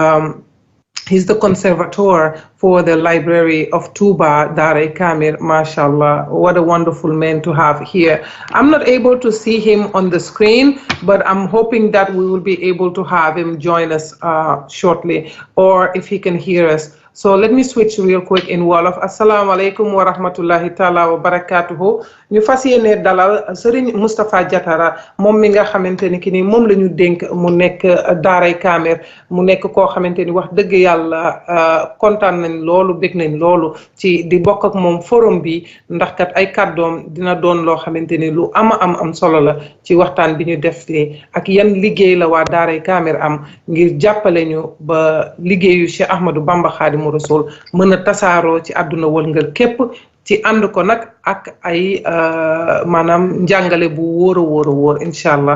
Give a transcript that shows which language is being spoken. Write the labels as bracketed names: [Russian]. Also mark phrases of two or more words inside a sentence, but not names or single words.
[English] He's the conservator for the library of Touba, Dar-e Kamir, mashallah. What a wonderful man to have here. I'm not able to see him on the screen, but I'm hoping that we will be able to have him join us shortly, or if he can hear us. So let me switch real quick in Wolof. [Arabic] السلام عليكم ورحمة الله تعالى وبركاته. [Wolof] Ñu fas yéene dalal Serigne Moustapha Diatara, moom mi nga xamante ni ki ni moom la ñu dénk mu nekk Daaray Kamir, mu nekk koo xamante ni wax dëgg yàlla kontaan nañ loolu, bég nañ loolu ci di bokk ak moom forum bi, ndax kat ay kàddoom dina doon loo xamante ni lu am solo la ci waxtaan bi ñu def ni ak yan liggéey la waa Daaray Kamir am ngir jàppale ñu ba liggéeyu Cheikh Ahmadou Bamba Khadim Rassoul mën a tasaaroo ci àdduna wëlngal képp, ci ànd ko nag ak ay maanaam njàngale bu wóor a wóor inshallah.